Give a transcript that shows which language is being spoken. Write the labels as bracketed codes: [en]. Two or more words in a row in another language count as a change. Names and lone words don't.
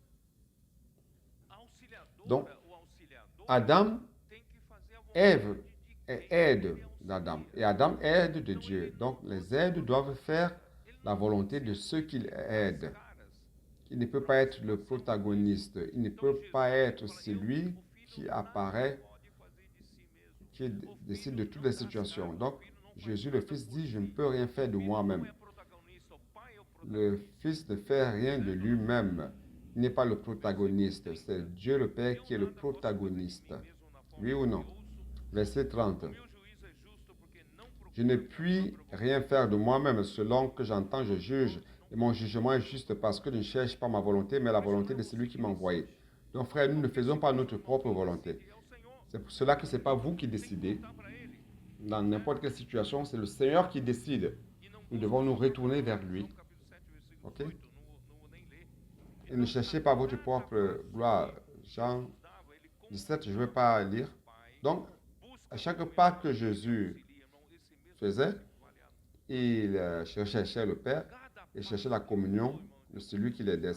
[pt] a auxiliadora, [fr] Donc, [pt] o auxiliador [fr] Adam [pt] tem que fazer a vontade [fr] Ève est aide d'Adam et Adam aide de Dieu. Donc les aides doivent faire la volonté de ceux qu'il aide. [pt] caras. [fr] Il ne peut pas être le protagoniste. Il ne peut pas être celui qui apparaît, [pt] Pode fazer de si mesmo. [fr] qui décide de toutes les situations. Donc Jésus le Fils dit, je ne peux rien faire de moi-même. [pt] Não é protagonista, o pai é o protagonista. [fr] Le Fils ne fait rien de lui-même. Il n'est pas le protagoniste. C'est Dieu le Père qui est le protagoniste. Oui ou non? Verset 30. [pt] Meu juízo é justo porque não [fr] Je ne puis rien faire de moi-même. Selon que j'entends, je juge. Et mon jugement est juste parce que je ne cherche pas ma volonté, mais la volonté de celui qui m'a envoyé. Donc, frère, nous ne faisons pas notre propre volonté. [pt] é o Senhor. [fr] C'est pour cela que ce n'est pas vous qui décidez. [pt] Dá para ele. [fr] Dans n'importe quelle situation, c'est le Seigneur qui décide. [pt] E não [fr] Nous devons nous retourner vers lui. [pt] João capítulo 7, versículo Ok? 8. Não vou nem ler. [fr] Et ne cherchez pas votre propre gloire. Jean [pt] Dava, ele [fr] 17, je ne vais pas lire. Donc, à chaque pas que Jésus faisait, il cherchait le Père et cherchait la communion de celui qui l'aidait.